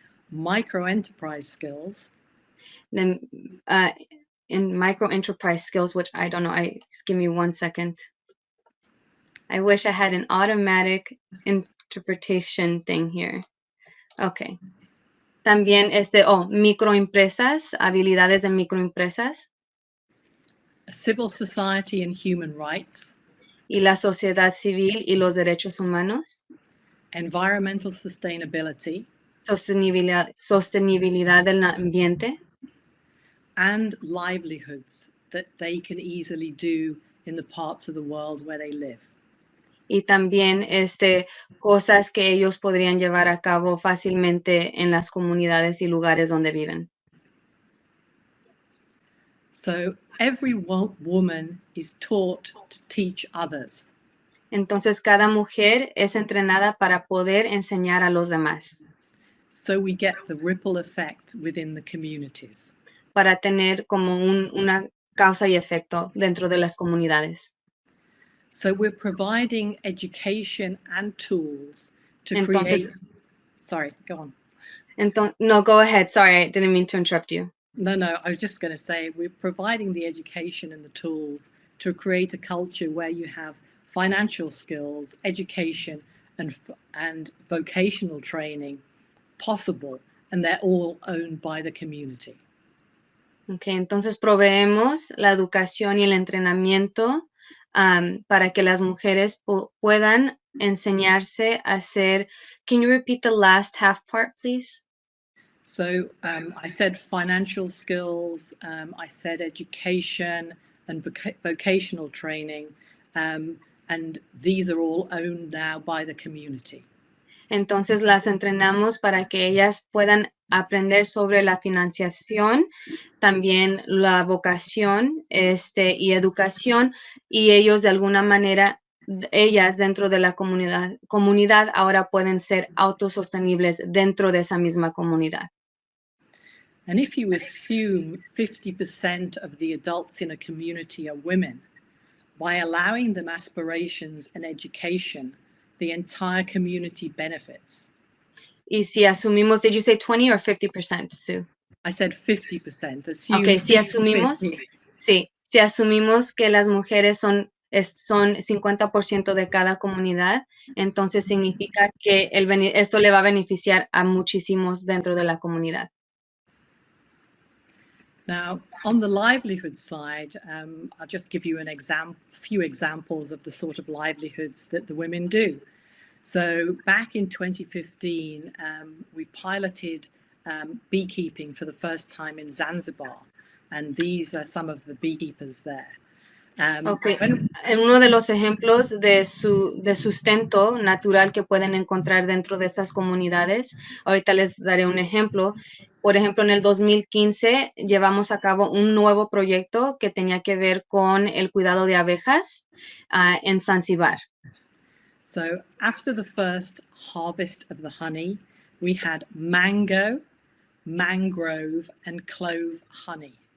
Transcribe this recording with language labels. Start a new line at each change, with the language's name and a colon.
English: Micro enterprise skills. In micro enterprise skills, which I don't know, just give me 1 second. I wish I had an automatic interpretation thing here. Okay.
Spanish: También microempresas, habilidades de microempresas.
English: Civil society and human rights.
Spanish: Y la sociedad civil y los derechos humanos.
English: Environmental sustainability.
Spanish: Sostenibilidad del ambiente.
English: And livelihoods that they can easily do in the parts of the world where they live.
Spanish: Y también cosas que ellos podrían llevar a cabo fácilmente en las comunidades y lugares donde viven.
English: So every woman is taught to teach others.
Spanish: Entonces cada mujer es entrenada para poder enseñar a los demás.
English: So we get the ripple effect within the communities.
Spanish: Para tener como una causa y efecto dentro de las comunidades.
English: So we're providing education and tools to
Spanish: Entonces,
English: create. Sorry, go on. No, go ahead. Sorry, I didn't mean to interrupt you. No, I was just going to say we're providing the education and the tools to create a culture where you have financial skills, education, and vocational training possible, and they're all owned by the community.
Spanish: Okay, entonces proveemos la educación y el entrenamiento para que las mujeres puedan enseñarse a hacer.
English: Can you repeat the last half part, please? So I said financial skills, I said education and vocational training, and these are all owned now by the community.
Spanish: Entonces las entrenamos para que ellas puedan aprender sobre la financiación, también la vocación, y educación, y ellos de alguna manera, ellas dentro de la comunidad ahora pueden ser autosostenibles dentro de esa misma comunidad.
English: And if you assume 50% of the adults in a community are women, by allowing them aspirations and education, the entire community benefits.
Spanish: Y si asumimos,
English: did you say 20 or 50%, Sue? I said 50%. Assume
Spanish: Okay, si
English: 50,
Spanish: asumimos,
English: 50.
Spanish: sí, si asumimos que las mujeres son 50% de cada comunidad, entonces significa que esto le va a beneficiar a muchísimos dentro de la comunidad.
English: Now, on the livelihood side, I'll just give you few examples of the sort of livelihoods that the women do. So back in 2015, we piloted beekeeping for the first time in Zanzibar, and these are some of the beekeepers there. Okay.
Spanish: Uno de los ejemplos de sustento natural que pueden encontrar dentro de estas comunidades, ahorita les daré un ejemplo. Por ejemplo, en el 2015 llevamos a cabo un nuevo proyecto que tenía que ver con el cuidado de abejas en Zanzibar.
English: So after the first harvest of the honey, we had mango, mangrove, and clove honey.